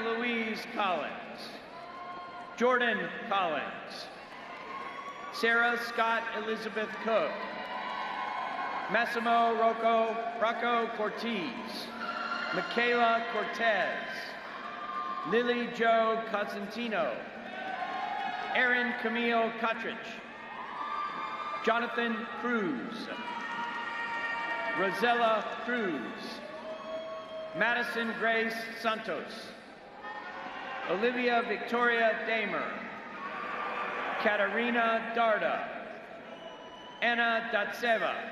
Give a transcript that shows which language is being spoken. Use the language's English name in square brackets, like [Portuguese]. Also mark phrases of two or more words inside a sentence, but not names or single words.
[English] Louise Collins, Jordan Collins, Sarah Scott Elizabeth Cook, Massimo Rocco Cortez, Michaela Cortez, Lily Jo Cosentino, Erin Camille Cottridge, Jonathan Cruz, Rosella Cruz, Madison Grace Santos, Olivia Victoria Damer, Katarina Darda, Anna Datseva,